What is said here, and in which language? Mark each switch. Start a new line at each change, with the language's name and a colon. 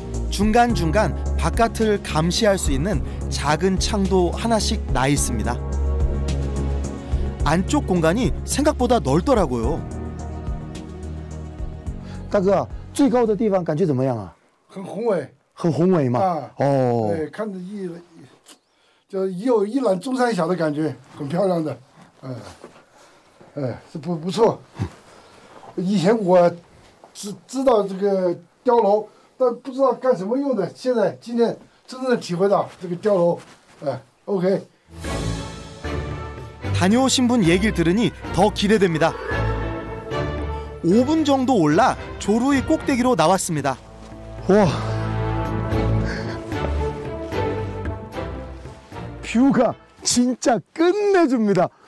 Korean: 중간중간 바깥을 감시할 수 있는 작은 창도 하나씩 나 있습니다. 안쪽 공간이 생각보다 넓더라고요.
Chinese: 大哥，最高的地方感觉怎么样啊？很宏伟，很宏伟吗？啊，哦，对，看着就有一览众山小的感觉，很漂亮的，是不错。以前我知道这个碉楼，但不知道干什么用的，今天真正的体会到这个碉楼，OK。
Korean: 다녀오신 분 얘기를 들으니 더 기대됩니다. 5분 정도 올라 조루의 꼭대기로 나왔습니다. 와, 뷰가 진짜 끝내줍니다.